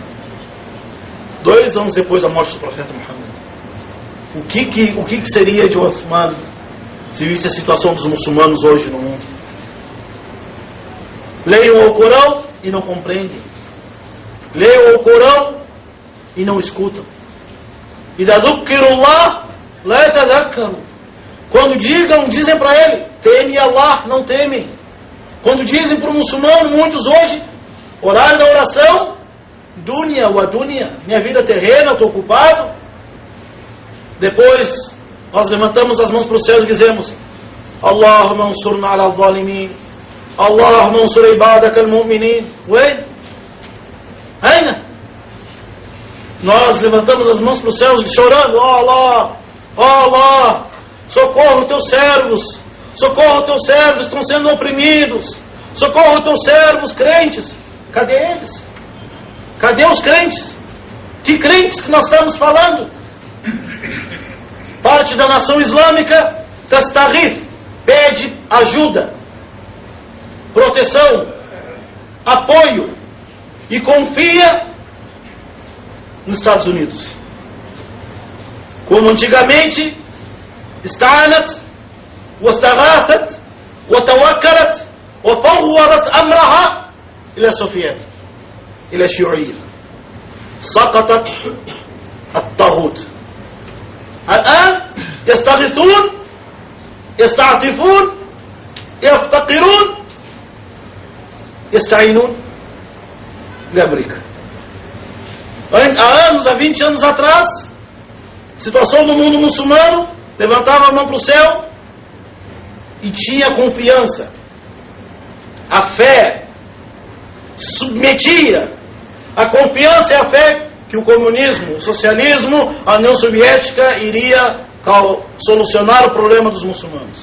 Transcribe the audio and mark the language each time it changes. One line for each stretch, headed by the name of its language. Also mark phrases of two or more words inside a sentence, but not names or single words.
Portuguese: 2 anos depois da morte do profeta Muhammad. O que seria de Uthman se visse a situação dos muçulmanos hoje no mundo? Leiam o Corão e não compreendem. Leiam o Corão e não escutam.
Arabic: إذا ذكروا الله لا يتذكروا.
Portuguese: Quando dizem para ele, teme Allah, não temem. Quando dizem para o muçulmano, muitos hoje, horário da oração,
Arabic: دنيا ودنيا,
Portuguese: minha vida terrena, eu estou ocupado. Depois, nós levantamos as mãos para o céu e dizemos,
Arabic: اللهم انصرنا على الظالمين، اللهم انصر عبادك المؤمنين.
Portuguese: Ué? Aina? Nós levantamos as mãos para os céus chorando, ó Allah, ó Allah, socorra os teus servos, estão sendo oprimidos, socorra os teus servos crentes. Cadê eles? Cadê os crentes? Que crentes que nós estamos falando? Parte da nação islâmica, Tastarith, pede ajuda, proteção, apoio e confia nos Estados Unidos. Como antigamente,
Arabic: استعانت واستغاثت وتوكلت وفوضت أمرها إلى الصوفيات إلى الشيوعية. سقطت الطاغوت. الآن يستغيثون، يستعطفون، يفتقرون، يستعينون لأمريكا.
Portuguese: Há anos, há 20 anos atrás, situação do mundo muçulmano, levantava a mão para o céu e tinha confiança. A fé submetia a confiança e a fé que o comunismo, o socialismo, a União Soviética iria solucionar o problema dos muçulmanos.